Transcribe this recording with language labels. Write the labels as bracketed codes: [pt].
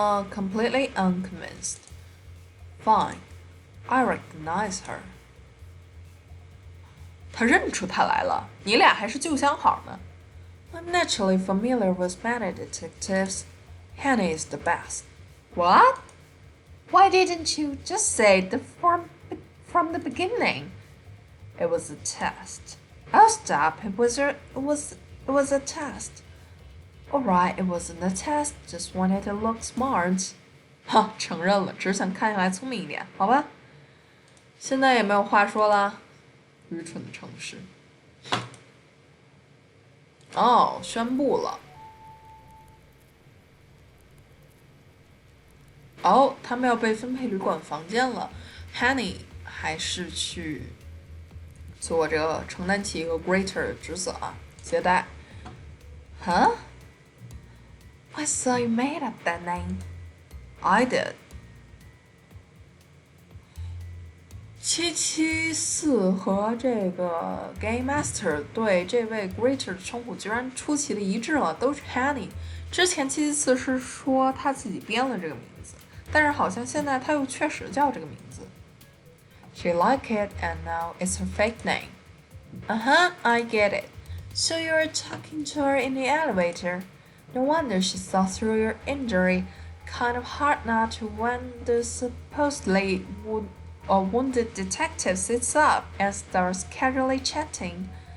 [en] Completely unconvinced. Fine, I recognize her. [zh] 他认出她来了，你俩还是旧相好呢。 [en] I'm naturally familiar with many detectives. Henny is the best. What? Why didn't you just say it from the beginning? It was a test. Oh, stop! It was a test. Alright, it wasn't a test. Just wanted to look smart. [zh] 承认了，只想看起来聪明一点，好吧？现在也没有话说了。愚蠢的城市。宣布了。他们要被分配旅馆房间了。Henny 还是去做这个承担起一个 greeter 的职责啊，接待。 [en] Huh? I saw you made up that name. I did. [zh] 774和这个 Game Master 对这位 Greeter 的称呼居然出奇的一致了，都是 Henny。之前774是说他自己编了这个名字，但是好像现在他又确实叫这个名字。 [en] She liked it, and now it's her fake name. I get it. So you're talking to her in the elevator. No wonder she saw through your injury. Kind of hard not to when the supposedly wounded detective sits up and starts casually chatting.